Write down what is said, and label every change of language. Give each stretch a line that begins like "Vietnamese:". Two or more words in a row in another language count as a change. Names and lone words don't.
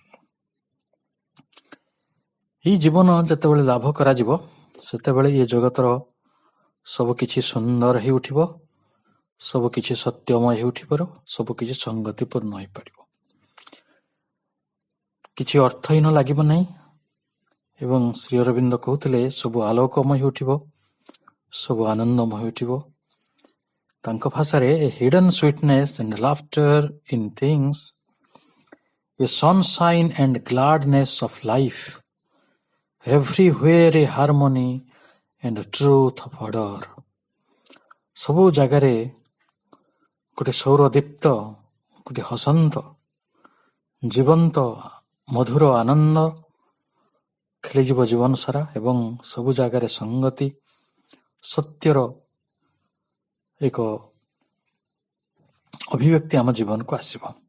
Odia: ଏଇ ଜୀବନ ଯେତେବେଳେ ଲାଭ କରାଯିବ, ସେତେବେଳେ ଏ ଜଗତର ସବୁ କିଛି ସୁନ୍ଦର ହେଇ ଉଠିବ, ସବୁ କିଛି ସତ୍ୟମୟ ହେଇ ଉଠିବ, ସବୁ କିଛି ସଂଗତିପୂର୍ଣ୍ଣ ହୋଇପାରିବ, କିଛି ଅର୍ଥହୀନ ଲାଗିବ ନାହିଁ ଏବଂ ଶ୍ରୀ ଅରବିନ୍ଦ କହୁଥିଲେ ସବୁ ଆଲୋକମୟ ହେଇ ଉଠିବ, ସବୁ ଆନନ୍ଦମୟ ଉଠିବ। ତାଙ୍କ ଭାଷାରେ
English: a hidden sweetness and laughter in things, a sunshine and gladness of life, everywhere a harmony and a truth of order।
Odia: ସବୁ ଜାଗାରେ ଗୋଟେ ସୌରଦୀପ୍ତ, ଗୋଟେ ହସନ୍ତ, ଜୀବନ୍ତ, ମଧୁର ଆନନ୍ଦ ଖେଳିଯିବ ଜୀବନ ସାରା ଏବଂ ସବୁ ଜାଗାରେ ସଂଗତି, ସତ୍ୟର ଏକ ଅଭିବ୍ୟକ୍ତି ଆମ ଜୀବନକୁ ଆସିବ।